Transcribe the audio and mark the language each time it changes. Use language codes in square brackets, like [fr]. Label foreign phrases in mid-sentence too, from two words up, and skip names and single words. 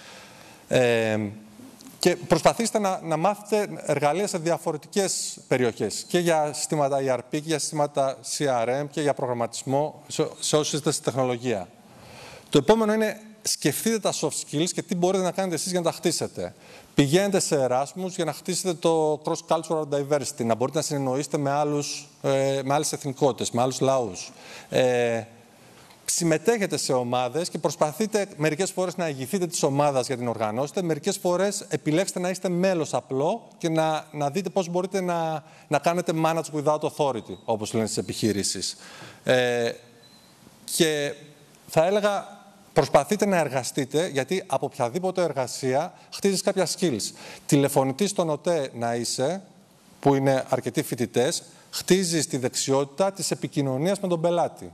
[el] Και προσπαθήστε να μάθετε εργαλεία σε διαφορετικές περιοχές, και για συστήματα ERP, και για συστήματα CRM, και για προγραμματισμό, σε όσοι είστε στη τεχνολογία. Το επόμενο είναι σκεφτείτε τα [en] soft skills [el] και τι μπορείτε να κάνετε εσείς για να τα χτίσετε. Πηγαίνετε σε Erasmus για να χτίσετε το [en] cross-cultural diversity, [el] να μπορείτε να συνεννοήσετε με άλλες εθνικότητες, με άλλους λαούς. Συμμετέχετε σε ομάδες και προσπαθείτε μερικές φορές να ηγηθείτε της ομάδας για την οργανώσετε, μερικές φορές επιλέξτε να είστε μέλος απλό και να δείτε πώς μπορείτε να κάνετε [en] manage without authority, [el] όπως λένε στις επιχειρήσεις. Και θα έλεγα, προσπαθείτε να εργαστείτε, γιατί από οποιαδήποτε εργασία χτίζεις κάποια skills. Τηλεφωνητής στον ΟΤΕ να είσαι, που είναι αρκετοί φοιτητές, χτίζεις τη δεξιότητα της επικοινωνίας με τον πελάτη.